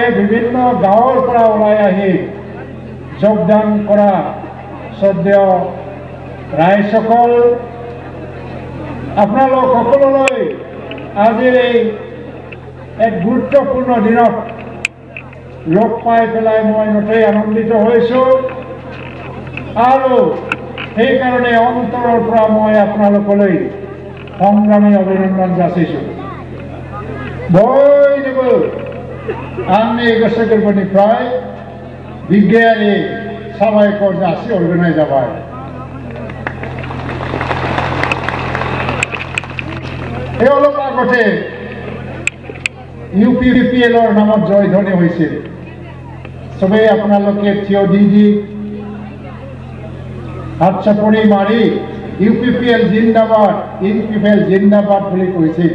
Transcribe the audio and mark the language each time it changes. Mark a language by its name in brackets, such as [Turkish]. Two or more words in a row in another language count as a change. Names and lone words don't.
[Assamese] বিভিন্ন গাঁৱৰ পৰা ওলাই আহি যোগদান কৰা শ্ৰদ্ধেয় ৰাইজসকল, আপোনালোক সকলোলৈ আজিৰ এই এক গুৰুত্বপূৰ্ণ দিনত লগ পাই পেলাই মই নথৈ আনন্দিত হৈছোঁ আৰু সেইকাৰণে অন্তৰৰ পৰা মই আপোনালোকলৈ সংগ্ৰামী অভিনন্দন যাचिছোঁ. [Bodo] बयनोबो आंनि गोसो गोरबोनिफ्राय बिगियारि साबायखर जासिहरग्रोनाय जाबाय. [Assamese] এই অলপ আগতে ইউপিপিএলৰ নামত জয়ধ্বনি হৈছিল. চবেই আপোনালোকে থিয় দি হাত চাপৰি মাৰি ইউপিপিএল জিন্দাবাদ, ইউপিপিএল জিন্দাবাদ বুলি কৈছিল.